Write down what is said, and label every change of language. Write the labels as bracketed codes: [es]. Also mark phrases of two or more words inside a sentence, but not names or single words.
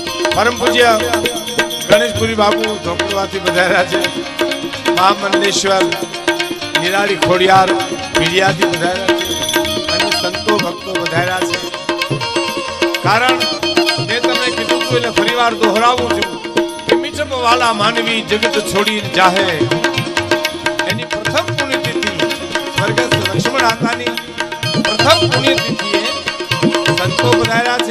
[gu] પરમ પૂજ્ય ગણેશપુરી બાપુ ધોકડવાથી બધાર્યા છે। महामंडलेश्वर निराળી ખોડિયાર પીડિયાથી બધાર્યા છે અને સંતો ભક્તો બધાર્યા છે। કારણ મેં તમને કીધું હતું એટલે ફરીવાર દોહરાવું છું કે મીઠપ વાલા માનવી જગત છોડી જાહે એની પ્રથમ પુણ્યતિથિ સ્વર્ગસ્થ લક્ષ્મણ આતાની પ્રથમ પુણ્યતિથિએ સંતો બધાર્યા છે।